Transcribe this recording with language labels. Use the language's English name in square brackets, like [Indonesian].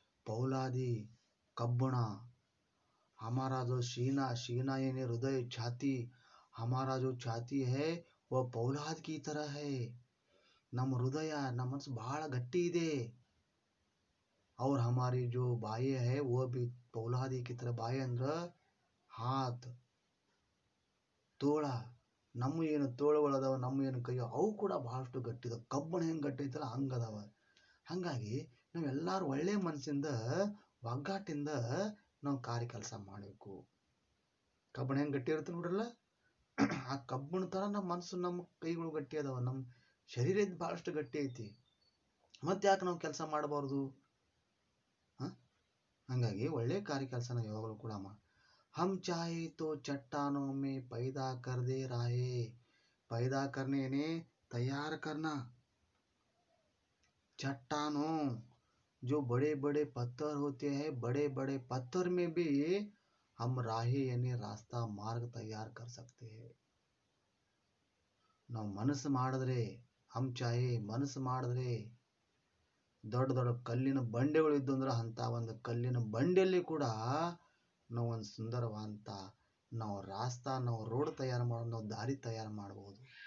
[Kannada] ಪೌಲಾದಿ ಕಬ್ಬಣ, [Hindi] हमारा जो सीना, सीना यानी हृदय, छाती, हमारा जो छाती है वह पौलाद की तरह है. [Kannada] ನಮ್ಮ ಹೃದಯ, ನಮ್ಮ ಮನಸ್ಸು ಬಹಳ ಗಟ್ಟಿ ಇದೆ. [Hindi] और हमारी जो बाहें है वो भी पौलादी की तरह. [Kannada] बाहें ಅಂದ್ರೆ हाथ, ತೋಳ. ನಮ್ಮ ಏನು ತೋಳುಗಳದಾವ, ನಮ್ಮ ಏನು ಕೈ, ಅವು ಕೂಡ ಬಹಳಷ್ಟು ಗಟ್ಟಿದಾವೆ. ಕಬ್ಬಣ ಹೆಂಗೆ ಗಟ್ಟಿ ಐತಲ್ಲ ಹಂಗದಾವ. ಹಾಗಾಗಿ ನಾವೆಲ್ಲರೂ ಒಳ್ಳೆ ಮನಸ್ಸಿಂದ, ಒಗ್ಗಟ್ಟಿಂದ ನಾವು ಕಾರ್ಯ ಕೆಲಸ ಮಾಡಬೇಕು. ಕಬ್ಬಣ ಹೆಂಗೆ ಗಟ್ಟಿ ಇರುತ್ತೆ ನೋಡ್ರಲ್ಲ, ಆ ಕಬ್ಬಣ ಥರ ನಮ್ಮ ಮನಸ್ಸು, ನಮ್ಮ ಕೈಗಳು ಗಟ್ಟಿ ಅದಾವ, ನಮ್ಮ ಶರೀರ ಇದ್ ಬಹಳಷ್ಟು ಗಟ್ಟಿ ಐತಿ, ಮತ್ತೆ ಯಾಕೆ ನಾವು ಕೆಲಸ ಮಾಡಬಾರ್ದು? ಹಂಗಾಗಿ ಒಳ್ಳೆ ಕಾರ್ಯ ಕೆಲಸನ ಯಾವಾಗಲೂ ಕೂಡ [Hindi] हम चाहे तो चट्टानों में पैदा कर दे रहे। पैदा करने ने तैयार करना। चट्टानों जो बड़े बड़े पत्थर होते हैं, बड़े बड़े पत्थर में भी हम राहे यानी रास्ता मार्ग तैयार कर सकते हैं। [Kannada] ನಾವು ಮನಸ್ಸು ಮಾಡಿದ್ರೆ, [Hindi] हम चाहे [Kannada] ಮನಸ್ಸು ಮಾಡಿದ್ರೆ ದೊಡ್ಡ ದೊಡ್ಡ ಕಲ್ಲಿನ ಬಂಡೆಗಳು ಇದ್ದು ಅಂದ್ರೆ ಅಂತ ಒಂದು ಕಲ್ಲಿನ ಬಂಡೆಯಲ್ಲಿ ಕೂಡ ನಾವು ಒಂದು ಸುಂದರವಾದಂಥ ನಾವು ರಾಸ್ತಾ, ನಾವು ರೋಡ್ ತಯಾರು ಮಾಡೋದು, ನಾವು ದಾರಿ ತಯಾರು ಮಾಡ್ಬೋದು.